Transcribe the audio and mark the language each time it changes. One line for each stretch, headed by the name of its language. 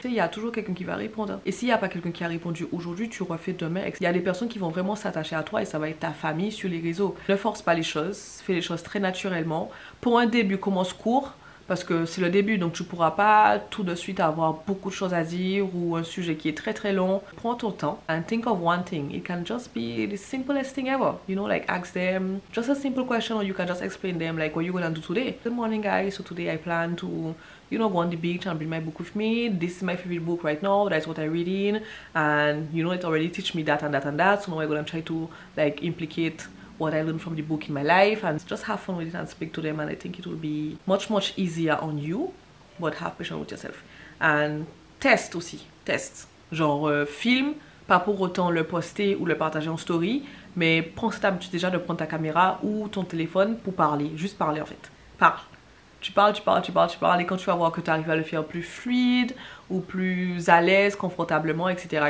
French: Il y a toujours quelqu'un qui va répondre. Et s'il n'y a pas quelqu'un qui a répondu aujourd'hui, tu refais demain. Il y a des personnes qui vont vraiment s'attacher à toi et ça va être ta famille sur les réseaux. Ne force pas les choses, fais les choses très naturellement. Pour un début, commence court. Parce que c'est le début, donc tu pourras pas tout de suite avoir beaucoup de choses à dire ou un sujet qui est très très long. Prends ton temps
English: and think of one thing. It can just be the simplest thing ever. You know, like ask them just a simple question or you can just explain them like what you're gonna do today. Good morning guys, so today I plan to, you know, go on the beach and bring my book with me. This is my favorite book right now, that's what I'm reading. And you know, it already teach me that and that and that. So now I'm gonna try to like implicate what I learned from the book in my life and just have fun with it and speak to them, and I think it will be much easier on you, but have patience with yourself. And
French: test aussi, test. Genre film, pas pour autant le poster ou le partager en story, mais prends cette habitude déjà de prendre ta caméra ou ton téléphone pour parler, juste parler en fait. Parle. Tu parles et quand tu vas voir que tu arrives à le faire plus fluide ou plus à l'aise, confortablement, etc.